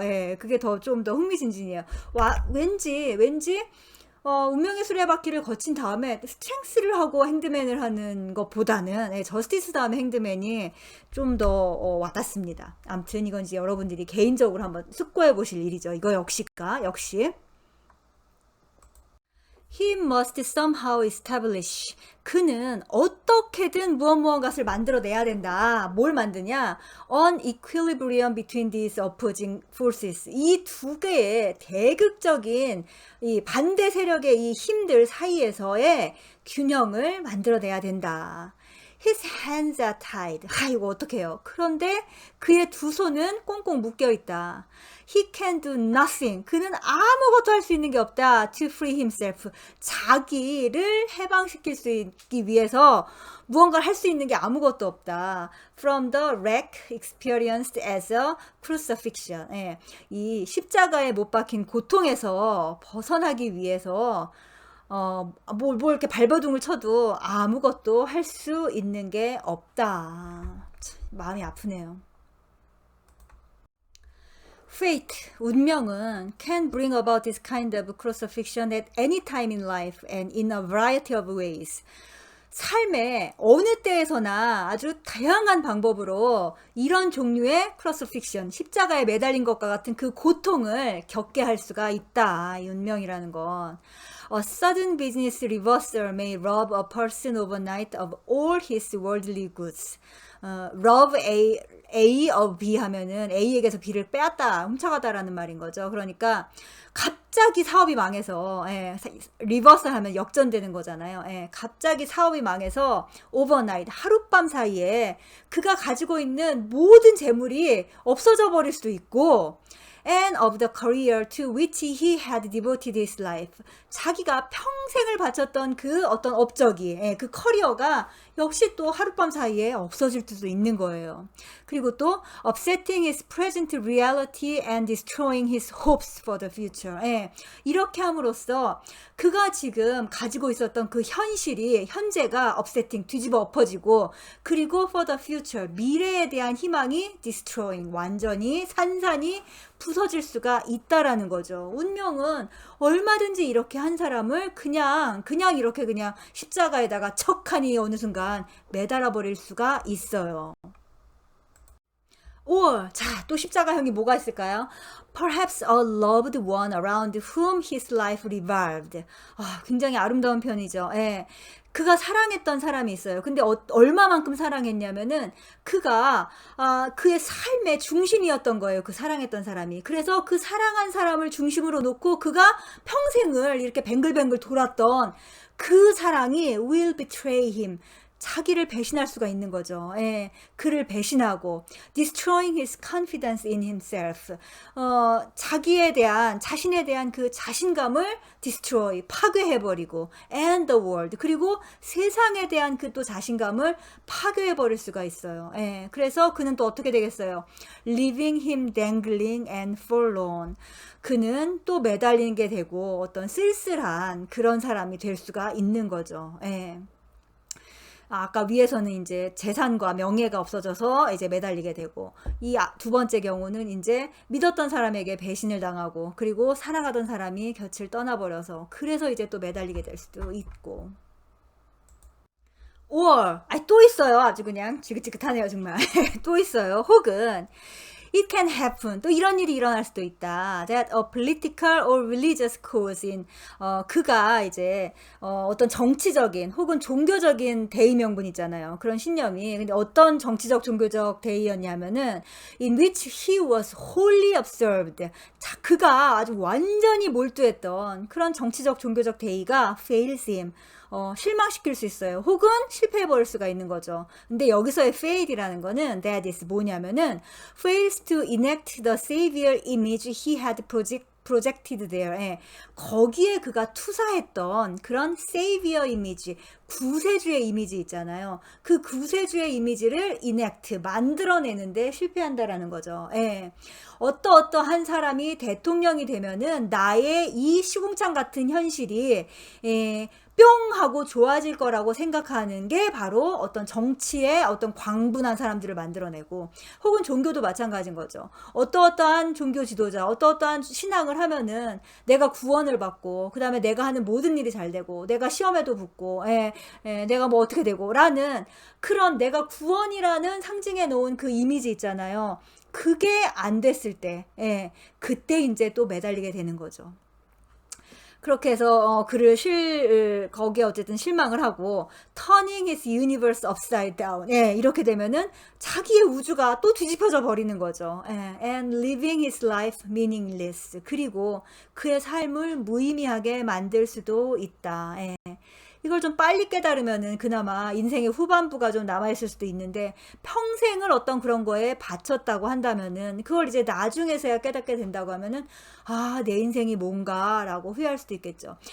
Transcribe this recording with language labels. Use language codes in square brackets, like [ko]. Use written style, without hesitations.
[ko] 예, 그게 좀 더 흥미진진해요. 왠지 운명의 수레바퀴를 거친 다음에 스트렝스를 하고 행드맨을 하는 것보다는 저스티스 다음에 행드맨이 좀 더 와닿습니다. 아무튼 이건 이제 여러분들이 개인적으로 한번 숙고해 보실 일이죠. 이거 역시 [en] He must somehow establish. [ko] 그는 어떻게든 무엇무엇을 만들어내야 된다. 뭘 만드냐? [en] An equilibrium between these opposing forces. [ko] 이 두 개의 대극적인 이 반대 세력의 이 힘들 사이에서의 균형을 만들어내야 된다. [en] His hands are tied. [ko] 이거 어떡해요? 그런데 그의 두 손은 꽁꽁 묶여 있다. [en] He can do nothing. [ko] 그는 아무것도 할 수 있는 게 없다. [en] To free himself. [ko] 자기를 해방시킬 수 있기 위해서 무언가를 할 수 있는 게 아무것도 없다. [en] From the wreck experienced as a crucifixion. [ko] 예, 이 십자가에 못 박힌 고통에서 벗어나기 위해서 뭘 이렇게 발버둥을 쳐도 아무것도 할 수 있는 게 없다. 참, 마음이 아프네요. [en] Fate, [ko] 운명은 [en] can bring about this kind of crucifixion at any time in life and in a variety of ways. [ko] 삶의 어느 때에서나 아주 다양한 방법으로 이런 종류의 크로스픽션, 십자가에 매달린 것과 같은 그 고통을 겪게 할 수가 있다. 이 운명이라는 건. [en] A sudden business reversal may rob a person overnight of all his worldly goods. rob A of B [ko] 하면은 A에게서 B를 빼앗다, 훔쳐가다라는 말인 거죠. 그러니까 갑자기 사업이 망해서 리버스 하면 역전되는 거잖아요. 갑자기 사업이 망해서 오버나잇 하룻밤 사이에 그가 가지고 있는 모든 재물이 없어져 버릴 수도 있고 [en] and of the career to which he had devoted his life. [ko] 자기가 평생을 바쳤던 그 어떤 업적이, 그 커리어가 역시 또 하룻밤 사이에 없어질 수도 있는 거예요. 그리고 또 [en] upsetting his present reality and destroying his hopes for the future. [ko] 이렇게 함으로써 그가 지금 가지고 있었던 그 현재가 [en] upsetting, [ko] 뒤집어 엎어지고, 그리고 [en] for the future, [ko] 미래에 대한 희망이 [en] destroying, [ko] 완전히 산산이 부서질 수가 있다라는 거죠. 운명은 얼마든지 이렇게 한 사람을 그냥 이렇게 그냥 십자가에다가 척하니 어느 순간 매달아 버릴 수가 있어요. 자, 또 십자가형이 뭐가 있을까요? [en] Perhaps a loved one around whom his life revolved. [ko] 굉장히 아름다운 편이죠. 그가 사랑했던 사람이 있어요. 근데 얼마만큼 사랑했냐면은 그가 그의 삶의 중심이었던 거예요. 그 사랑했던 사람이. 그래서 그 사랑한 사람을 중심으로 놓고 그가 평생을 이렇게 뱅글뱅글 돌았던 그 사랑이 [en] will betray him. [ko] 자기를 배신할 수가 있는 거죠. 그를 배신하고 [en] destroying his confidence in himself. [ko] 자신에 대한 그 자신감을 destroy, 파괴해버리고 [en] and the world. [ko] 그리고 세상에 대한 그 또 자신감을 파괴해버릴 수가 있어요. 그래서 그는 또 어떻게 되겠어요? [en] leaving him dangling and forlorn. [ko] 그는 또 매달리는 게 되고 어떤 쓸쓸한 그런 사람이 될 수가 있는 거죠. 아까 위에서는 이제 재산과 명예가 없어져서 이제 매달리게 되고, 이 두 번째 경우는 이제 믿었던 사람에게 배신을 당하고, 그리고 사랑하던 사람이 곁을 떠나버려서 그래서 이제 또 매달리게 될 수도 있고. 또 있어요. 아주 그냥 지긋지긋하네요, 정말. 또 있어요. 혹은 [en] It can happen. [ko] 또 이런 일이 일어날 수도 있다. [en] That a political or religious cause in [ko] 그가 이제 어떤 정치적인 혹은 종교적인 대의 명분 있잖아요. 그런 신념이. 근데 어떤 정치적 종교적 대의였냐면은 [en] in which he was wholly absorbed. [ko] 자, 그가 아주 완전히 몰두했던 그런 정치적 종교적 대의가 fails him. 실망시킬 수 있어요. 혹은 실패해버릴 수가 있는 거죠. 근데 여기서의 fail이라는 거는 [en] that is [ko] 뭐냐면은 [en] fails to enact the savior image he had projected there. [ko] 예. 거기에 그가 투사했던 그런 savior 이미지, 구세주의 이미지 있잖아요. 그 구세주의 이미지를 enact, 만들어내는데 실패한다라는 거죠. 예. 어떠한 사람이 대통령이 되면은 나의 이 시궁창 같은 현실이 뿅 하고 좋아질 거라고 생각하는 게 바로 어떤 정치의 어떤 광분한 사람들을 만들어내고, 혹은 종교도 마찬가지인 거죠. 어떠한 종교 지도자, 어떠한 신앙을 하면은 내가 구원을 받고, 그 다음에 내가 하는 모든 일이 잘 되고, 내가 시험에도 붙고, 내가 뭐 어떻게 되고 라는 그런 내가 구원이라는 상징해 놓은 그 이미지 있잖아요. 그게 안 됐을 때, 그때 이제 또 매달리게 되는 거죠. 그렇게 해서 거기에 어쨌든 실망을 하고 [en] turning his universe upside down. [ko] 이렇게 되면은 자기의 우주가 또 뒤집혀져 버리는 거죠. [en] And living his life meaningless. [ko] 그리고 그의 삶을 무의미하게 만들 수도 있다. 이걸 좀 빨리 깨달으면은 그나마 인생의 후반부가 좀 남아있을 수도 있는데, 평생을 어떤 그런 거에 바쳤다고 한다면은 그걸 이제 나중에서야 깨닫게 된다고 하면은 내 인생이 뭔가라고 후회할 수도 있겠죠.